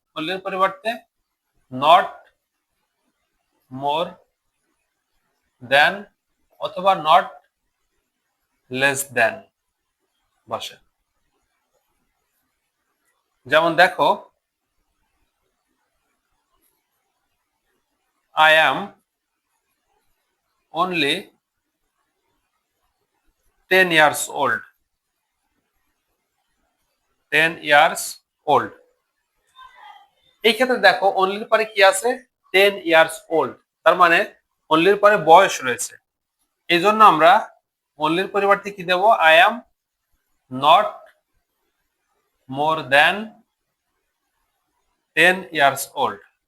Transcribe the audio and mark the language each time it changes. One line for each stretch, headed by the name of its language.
Bangla: অনলির পরিবর্তে not more দেন অথবা not less than বসে। যেমন দেখো
English: I am only 10 years old। 10 years old।
Bangla: এই ক্ষেত্রে দেখো অনলির পরে কি আছে? 10 years old। তার মানে অনলির পরে বয়স রয়েছে, এই জন্য আমরা অনলির পরিবর্তে কি দেব?
English: I am not more than 10 years old।